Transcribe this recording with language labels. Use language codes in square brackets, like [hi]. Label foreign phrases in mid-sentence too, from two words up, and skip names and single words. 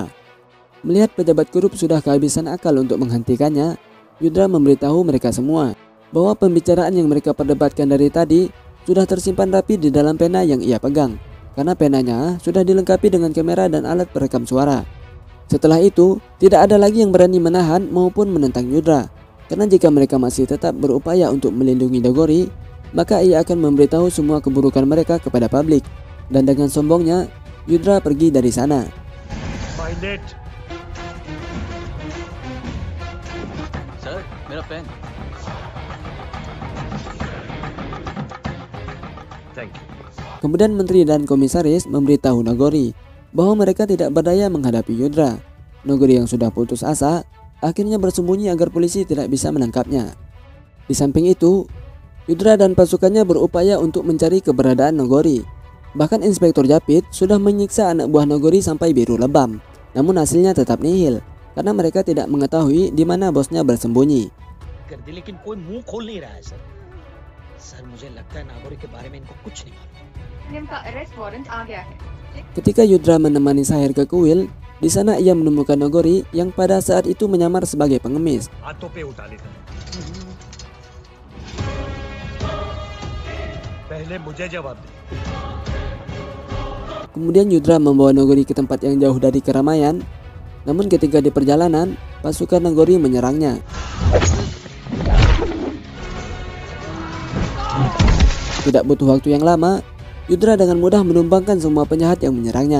[id] Melihat pejabat korup sudah kehabisan akal untuk menghentikannya, Yudra memberitahu mereka semua bahwa pembicaraan yang mereka perdebatkan dari tadi sudah tersimpan rapi di dalam pena yang ia pegang, karena penanya sudah dilengkapi dengan kamera dan alat perekam suara. Setelah itu, tidak ada lagi yang berani menahan maupun menentang Yudra, karena jika mereka masih tetap berupaya untuk melindungi Nagori, maka ia akan memberitahu semua keburukan mereka kepada publik. Dan dengan sombongnya, Yudra pergi dari sana. [hi] Sir, मेरा पेन. [en] Thank you. [id] Kemudian menteri dan komisaris memberitahu Nagori bahwa mereka tidak berdaya menghadapi Yudra. Nagori yang sudah putus asa akhirnya bersembunyi agar polisi tidak bisa menangkapnya. Di samping itu, Yudra dan pasukannya berupaya untuk mencari keberadaan Nagori. Bahkan Inspektur Japit sudah menyiksa anak buah Nagori sampai biru lebam. Namun hasilnya tetap nihil karena mereka tidak mengetahui di mana bosnya bersembunyi. [hi] लेकिन कोई मुंह खोल नहीं रहा है सर। सर मुझे लगता है नागोरी के बारे में इनको कुछ नहीं मालूम। इनका [en] arrest warrant [hi] आ गया है। [id] Ketika Yudra menemani Sahir ke kuil, di sana ia menemukan Nogori yang pada saat itu menyamar sebagai pengemis. [hi] हाथों पे उठा लेता है पहले मुझे जवाब दे [id] Kemudian Yudra membawa Nogori ke tempat yang jauh dari keramaian. Namun ketika di perjalanan, pasukan Nogori menyerangnya. Tidak butuh waktu yang lama, Yudra dengan mudah menumbangkan semua penjahat yang menyerangnya.